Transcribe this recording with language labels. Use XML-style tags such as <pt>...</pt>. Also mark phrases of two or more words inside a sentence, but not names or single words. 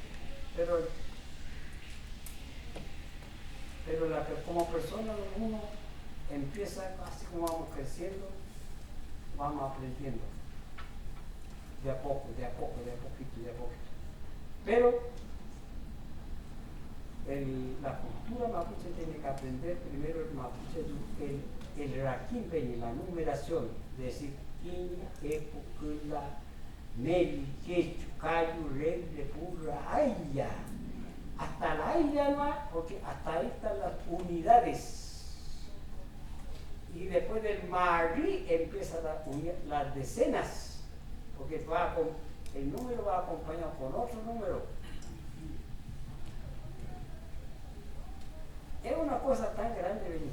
<es>Pero como persona uno empieza, así como vamos creciendo, vamos aprendiendo. De a poco, de a poquito. Pero la cultura mapuche tiene que aprender primero el mapuche, el raquín peña, la numeración, de decir</es> <arn>Quiña, Epo, Kula, Meli, Quechu, Cayu, Reble, Purra, Aya.</arn> <es>Hasta la Aya no, porque hasta ahí están las unidades. Y después del Magri empiezan las decenas, porque el número va acompañado con otro número. Es una cosa tan grande venir.</es>